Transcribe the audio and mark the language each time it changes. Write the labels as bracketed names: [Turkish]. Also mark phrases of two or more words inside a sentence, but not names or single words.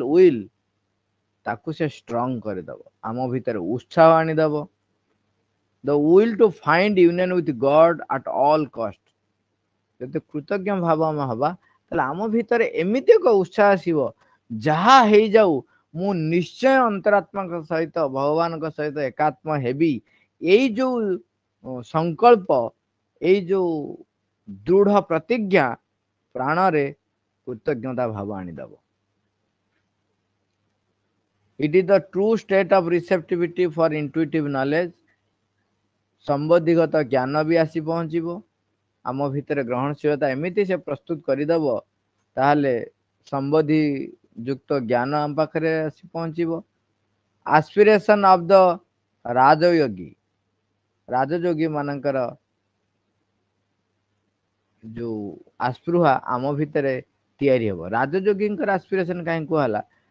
[Odia] ୱିଲ୍ ତାକୁ ସେ ଷ୍ଟ୍ରଙ୍ଗ କରିଦବ ଆମ ଭିତରେ ଉତ୍ସାହ ଆଣିଦବ [English] the will to find union with God at all cost [Odia] ଯଦି କୃତଜ୍ଞ ଭାବ ଆମେ ହବା ତାହେଲେ ଆମ ଭିତରେ ଏମିତି ଏକ ଉତ୍ସାହ ଆସିବ ଯାହା ହେଇଯାଉ ମୁଁ ନିଶ୍ଚୟ ଅନ୍ତରାତ୍ମାଙ୍କ ସହିତ ଭଗବାନଙ୍କ ସହିତ ଏକାତ୍ମ ହେବି ଏଇ ଯୋଉ ସଂକଳ୍ପ ଏଇ ଯୋଉ ଦୃଢ ପ୍ରତିଜ୍ଞା ପ୍ରାଣରେ କୃତଜ୍ଞତା ଭାବ ଆଣିଦବ [English] It is the true state of receptivity for intuitive knowledge [Odia] ସମ୍ବୋଧିଗତ ଜ୍ଞାନ ବି ଆସି ପହଞ୍ଚିବ ଆମ ଭିତରେ ଗ୍ରହଣଶୀଳତା ଏମିତି ସେ ପ୍ରସ୍ତୁତ କରିଦବ ତାହେଲେ ସମ୍ବୋଧି ଯୁକ୍ତ ଜ୍ଞାନ ଆମ ପାଖରେ ଆସି ପହଞ୍ଚିବ [English] aspiration of the [Odia] ରାଜଯୋଗୀ ମାନଙ୍କର ଯୋଉ ଆସ୍ପୃହା ଆମ ଭିତରେ ତିଆରି ହବ ରାଜଯୋଗୀଙ୍କର ଆସ୍ପିରେସନ କାହିଁ କୁହାହେଲା